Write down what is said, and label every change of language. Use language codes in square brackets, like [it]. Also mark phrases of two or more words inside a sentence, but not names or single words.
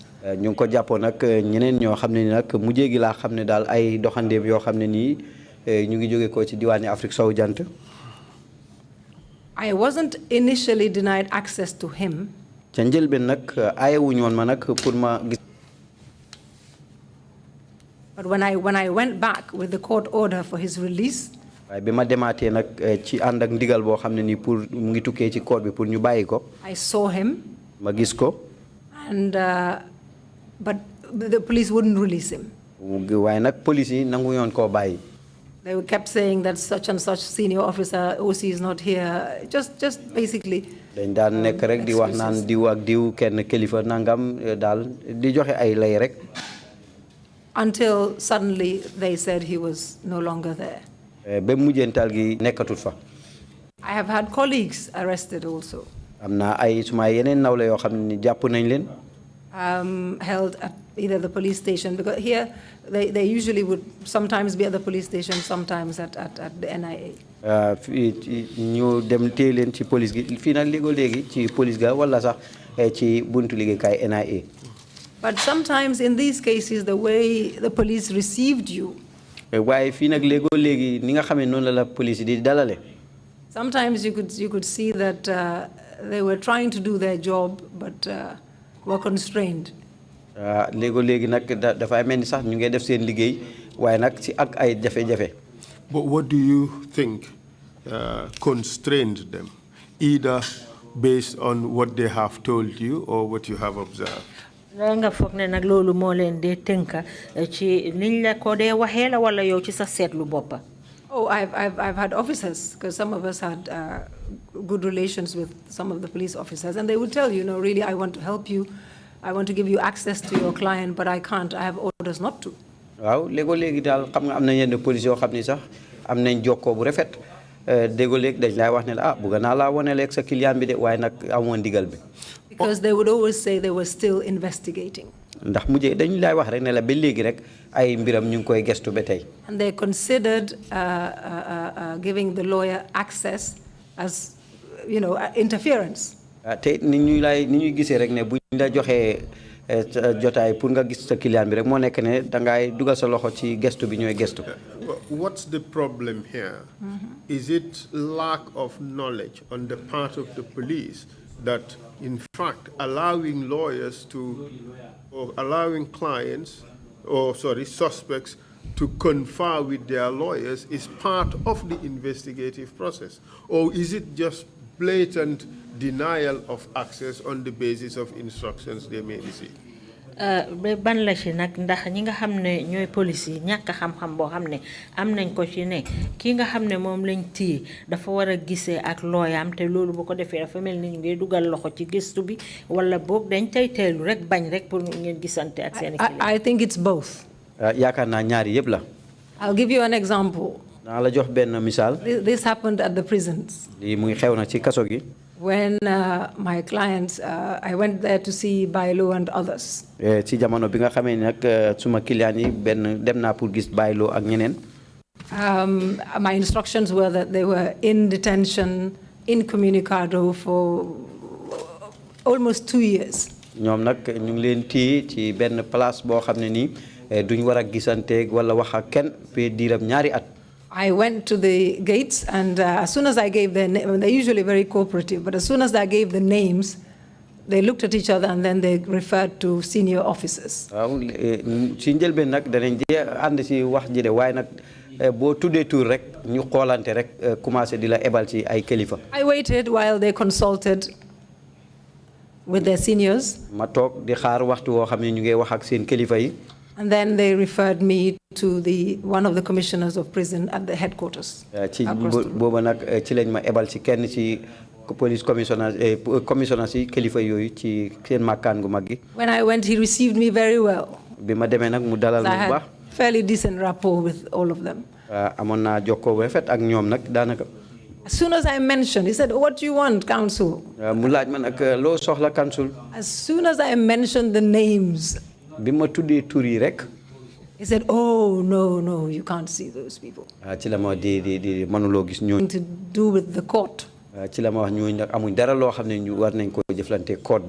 [wo] ñu ngi ko jàppoon nag ñeneen ñoo xam ne ni nag mujjee gi laa xam ne daal ay doxandeem yoo xam ne nii ñu ngi jóge ko ci diwaani Afrique sowu jant. [en] I wasn't initially denied access to him. [wo] ca njëlbeen nag ayewuñu woon ma nag pour ma gis. [en] But when I went back with the court order for his release. [wo] waaye bi ma demaatee nag ci ànd ak ndigal boo xam ne nii pour mu ngi tukkee ci court bi pour ñu bàyyi ko. [en] I saw him. [wo] ma gis ko. [en] And but the police wouldn't release him. [wo] waaye nag police yi nangu yoon koo bàyyi. [en] They kept saying that such and such senior officer, OC is not here. Just basically. [wo] dañ daan nekk rek di wax naan diw ak diw kenn kilifa nangam daal di joxe ay lay rek. [en] Until suddenly they said he was no longer there. [wo] ba mujjental gi nekkatut fa. [en] I have had colleagues arrested also. [wo] am na ay suma yeneen nawle yoo xam ne jàpp nañ leen. [en] Held at either the police station, because here they usually would sometimes be at the police station, sometimes at the NIA. [wo] ñu dem téye leen ci police gi fii nag léegi ci police ga wala sax ci buntu liggéeykaay NIA. [en] But sometimes in these cases, the way the police received you. [wo] waaye fii nag léegi ni nga xamee noonu la police di dalale. [en] Sometimes you could see that they were trying to do their job, but were constrained. [wo] léegi nag dafay mel ni sax ñu ngi def seen liggéey waaye nag ci ak ay jafe-jafe. [en] But what do you think constrained them, either based on what they have told you or what you have observed? [wo] nga foog ne nag loolu moo leen dee tënka ci niñ la ko dee waxee la wala yow ci sa seetlu boppa. [en] Oh, I've had officers, because some of us had good relations with some of the police officers, and they would tell you, really, I want to help you, I want to give you access to your client, but I can't, I have orders not to. [wo] waaw léegi daal xam nga am na yenn police yoo xam ni sax am nañ jokkoo bu rafet léegi dañ lay wax ne la bëgg naa laa wane leeg sa client bi de waaye nag amoon ndigal bi. [en] Because they would always say they were still investigating. [wo] ndax mujjee dañu lay wax rek ne la ba léegi rek ay mbiram ñu ngi koy gestu ba tey. [en] And they considered giving the lawyer access as, you know, interference. [wo] te ni ñuy gisee rek ne buñ la joxee jotaay pour nga gis sa client bi rek moo nekk ne dangay dugal sa loxo ci gestu bi ñooy gestu. [en] What's the problem here? Is it lack of knowledge on the part of the police that, in fact, allowing lawyers to, or allowing clients, or sorry, suspects to confer with their lawyers is part of the investigative process? Or is it just blatant denial of access on the basis of instructions they may receive? [wo] ban la ci nag ndax ñi nga xam ne ñooy police yi ñàkk xam-xam boo xam ne am nañ ko ci ne kii nga xam ne moom lañ téye dafa war a gisee ak looyaam te loolu bu ko defee dafa mel ni ñu ngi dugal loxo ci gëstu bi wala boog dañ tey teelu rek bañ rek pour ngeen gisante ak seen [en] I think it's both. [wo] yaakaar naa ñaari yëpp la. [en] I'll give you an example. [wo] naa la jox benn misaal. [en] This happened at the prisons. [wo] lii muy xew na ci kaso gi. [en] When my clients, I went there to see Bailo and others. [wo] ci jamono bi nga xamee nag suma client yi benn dem naa pour gis Bailo ak ñeneen. [en] My instructions were that they were in detention, incommunicado for almost 2 years. [wo] ñoom nag ñu ngi leen téye ci benn place boo xam ne nii duñ war a gisanteeg wala wax ak kenn pe diiram ñaari at. [en] I went to the gates, and as soon as I gave their name, they're usually very cooperative, but as soon as I gave the names, they looked at each other and then they referred to senior officers. [wo] waaw ci njëlbeen nag danañ ànd ci wax ji de waaye nag boo tuddee tur rek ñu xoolante rek commencé di la ebal ci ay kilifa. [en] I waited while they consulted with their seniors. [wo] ma toog di xaar waxtu woo xam ne ñu ngi wax ak seen kilifa yi. [en] And then they referred me to one of the commissioners of prison at the headquarters. [wo] ci booba nag ci lañ ma ebal ci kenn ci [en] police commissioner [wo] ci kilifa yooyu ci seen makkaan gu mag gi. [en] When I went, he received me very well. [wo] bi ma demee nag mu dalal [en] I [wo] bu baax. [en] had fairly decent rapport with all of them. [wo] amoon naa jokkoo bu rafet ak ñoom nag daanaka. [en] As soon as I mentioned, he said, "What do you want, counsel?" [wo] mu laaj ma nag loo soxla counsel. [en] As soon as I mentioned the names, [wo] bi ma tuddee tur yi rek. [en] he said, "Oh, no, you can't see those people." [wo] ci la ma di mënuloo gis ñooñu. [en] To do with the court. [wo] ci la ma wax ñooñu nag amuñ dara loo xam ne ñu war nañ ko jëflante court bi.